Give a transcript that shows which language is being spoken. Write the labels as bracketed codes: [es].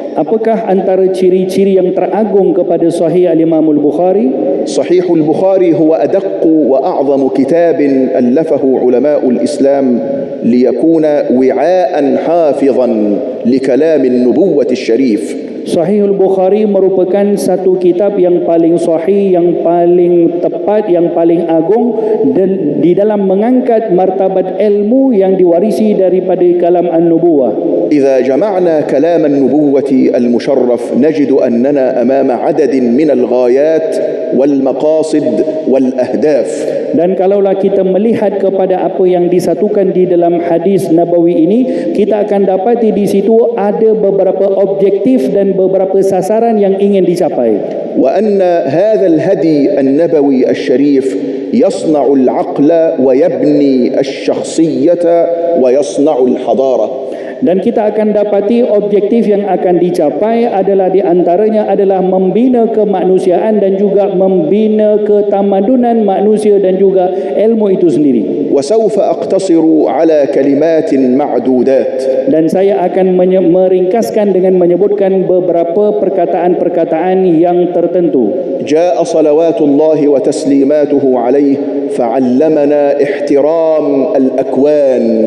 [ms] Apakah antara ciri-ciri yang teragung kepada Sahih Al-Imam Al-Bukhari? [ar] صحيح البخاري هو أدق وأعظم كتاب ألفه علماء الإسلام ليكون وعاء حافظا لكلام النبوة الشريف. [ms] Sahih Al-Bukhari merupakan satu kitab yang paling sahih, yang paling tepat, yang paling agung di dalam mengangkat martabat ilmu yang diwarisi daripada kalam An-Nubuwah. [ar] إذا جمعنا كلام النبوة المشرف نجد أننا أمام عدد من الغايات والمقاصد والأهداف. [ms] Dan kalaulah kita melihat kepada apa yang disatukan di dalam hadis Nabawi ini, kita akan dapati di situ ada beberapa objektif dan beberapa sasaran yang ingin dicapai. [ar] وأن هذا الهدي النبوي الشريف يصنع العقل ويبني الشخصية ويصنع الحضارة. [ms] Dan kita akan dapati objektif yang akan dicapai adalah di antaranya adalah membina kemanusiaan dan juga membina ketamadunan manusia dan juga ilmu itu sendiri. [ar] وسوف أقتصر على كلمات معدودات. [ms] Dan saya akan meringkaskan dengan menyebutkan beberapa perkataan-perkataan yang tertentu. [ar] جاء صلوات الله وتسليماته عليه فعلمنا احترام الأكوان.